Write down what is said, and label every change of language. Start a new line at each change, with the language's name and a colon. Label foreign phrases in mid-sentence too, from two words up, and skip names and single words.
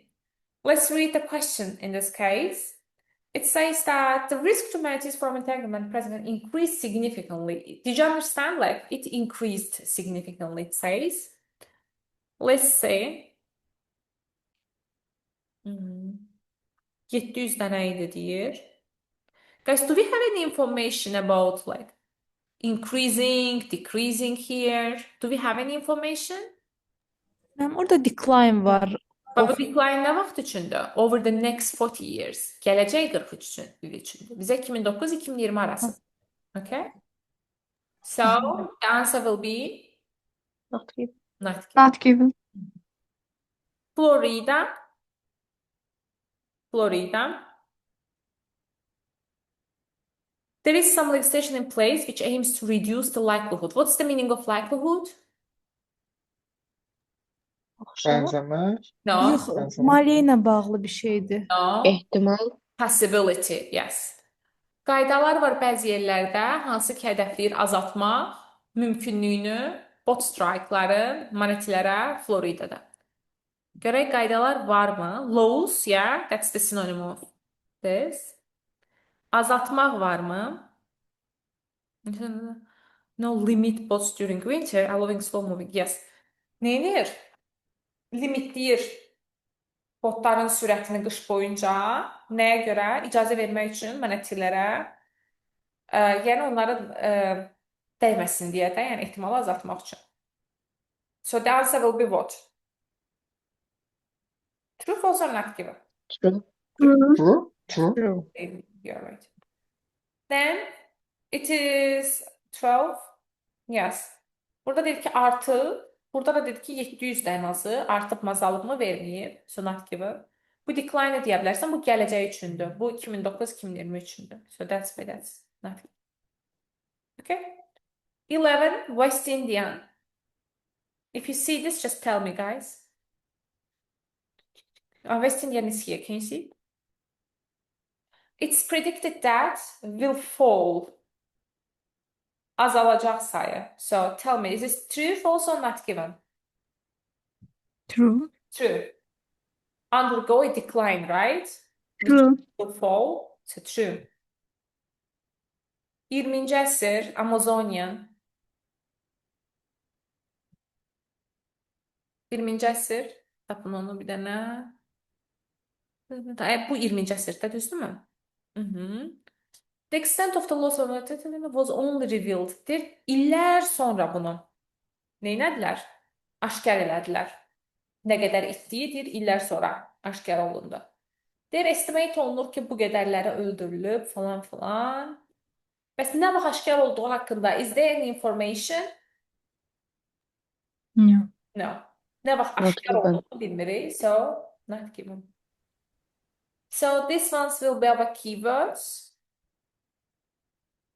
English: Let's read the question in this case. It says that the risk to manatees from entanglement present increased significantly. Did you understand? Like, it increased significantly, it says. Let's say
Azerbaijani: 700 dənə idi deyir.
English: Guys, do we have any information about like increasing, decreasing here? Do we have any information?
Azerbaijani: Orada decline var. Baba decline nə vaxt üçündür?
English: Over the next 40 years.
Azerbaijani: Gələcək 43 il üçündür. Bizə 2009-2020 arası.
English: Okay? So, the answer will be Not given. not given. Not given. Florida. Florida. There is some legislation in place which aims to reduce the likelihood. What's the meaning of likelihood?
Azerbaijani: bənzəmək.
English: No.
Azerbaijani: Yox, maliyyə ilə bağlı bir şeydir.
English: No.
Azerbaijani: İhtimal.
English: Possibility, yes.
Azerbaijani: Qaydalar var bəzi yerlərdə, hansı ki hədəfləyir azaltmaq mümkünlüyünü
English: bot strike'ların
Azerbaijani: monetylərə Floridada. Görək qaydalar varmı?
English: Laws, yeah, that's the synonym of this.
Azerbaijani: Azaltmaq varmı?
English: No limit bots during winter, allowing slow moving. Yes.
Azerbaijani: Neynir? Limitləyir botların sürətini qış boyunca. Nəyə görə? İcazə vermək üçün monetylərə. Yəni onların dəyməsin deyə də, yəni ehtimalı azaltmaq üçün.
English: So the answer will be what? True, false or not given? True. True? True. True. You're right. Then it is 12. Yes.
Azerbaijani: Burada deyir ki artı, burada da deyir ki 700 dən azı artıb mı azalıb verməyib.
English: So not given.
Azerbaijani: Bu decline deyə bilərsən, bu gələcək üçündür. Bu 2009-2020 üçündür.
English: So that's why that's not given. Okay. 11, West Indian. If you see this, just tell me, guys. West Indian is here. Can you see? It's predicted that will fall.
Azerbaijani: Azalacaq sayı.
English: So tell me, is this true, false, or not given? True. True. Undergo a decline, right? True. Will fall. So true.
Azerbaijani: 20-ci əsr, Amazonian. 20-ci əsr. Tapın onu bir dənə. Bu 20-ci əsrdə, düzdürmü?
English: The extent of the loss of was only revealed.
Azerbaijani: İllər sonra bunu neynədilər? Aşkar elədilər. Nə qədər itdiyi illər sonra aşkar olundu. Estimate olunur ki, bu qədərləri öldürülüb falan filan. Bəs nə vaxt aşkar olduğu haqqında
English: is there any information? No. No.
Azerbaijani: Nə vaxt
English: Not
Azerbaijani: aşkar
English: given.
Azerbaijani: olduğunu bilmirik.
English: So, not given. So, these ones will be our keywords.